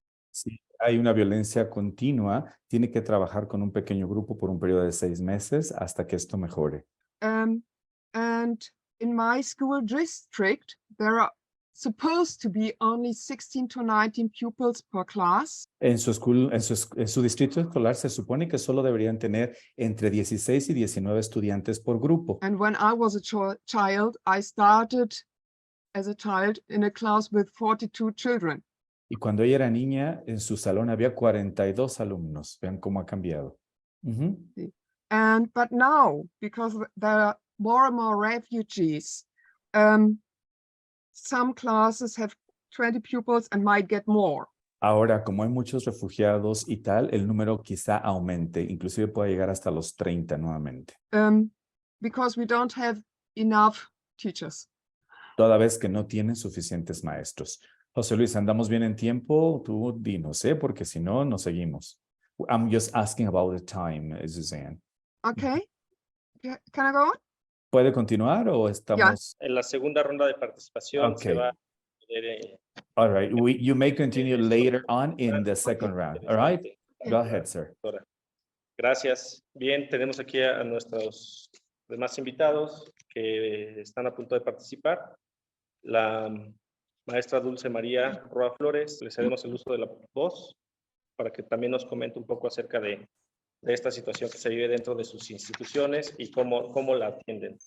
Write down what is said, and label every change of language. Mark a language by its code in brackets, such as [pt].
[es] Si hay una violencia continua, tiene que trabajar con un pequeño grupo por un periodo de 6 meses hasta que esto mejore. [en] And in my school district, there are supposed to be only 16 to 19 pupils per class. [es] En su distrito escolar se supone que solo deberían tener entre 16 y 19 estudiantes por grupo. [en] And when I was a child, I started as a child in a class with 42 children. [es] Y cuando ella era niña, en su salón había 42 alumnos. Vean cómo ha cambiado. [en] But now, because there are more and more refugees, some classes have 20 pupils and might get more. [es] Ahora, como hay muchos refugiados y tal, el número quizá aumente, inclusive puede llegar hasta los 30 nuevamente. [en] Because we don't have enough teachers. [es] Toda vez que no tienen suficientes maestros. José Luis, ¿andamos bien en tiempo? Tú dinos, porque si no, no seguimos. [en] I'm just asking about the time, Suzanne. Okay. Can I go on? [es] ¿Puede continuar o estamos? En la segunda ronda de participación se va a poder, [en] All right. You may continue later on in the second round. All right. Go ahead, sir. [es] Gracias. Bien, tenemos aquí a nuestros demás invitados que están a punto de participar. La maestra Dulce María Roa Flores, le cedemos el uso de la voz para que también nos comente un poco acerca de esta situación que se vive dentro de sus instituciones y cómo la atienden.